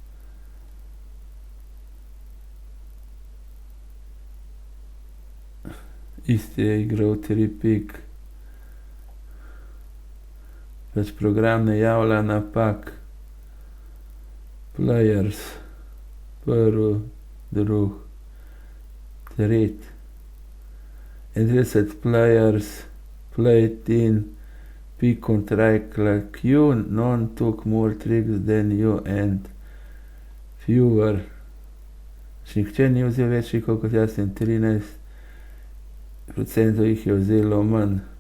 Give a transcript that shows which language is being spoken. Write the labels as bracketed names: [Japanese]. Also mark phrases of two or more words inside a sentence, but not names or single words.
[Slovenian] Isti je igral 3 pik. Pač program ne javlja napak. Players, prvi, drugi, tretji. [English] 31 players played in pick contract like you, none took more tricks than you and fewer. [Slovenian] Nihče ni vzel več kot jaz in 13% jih je vzelo manj.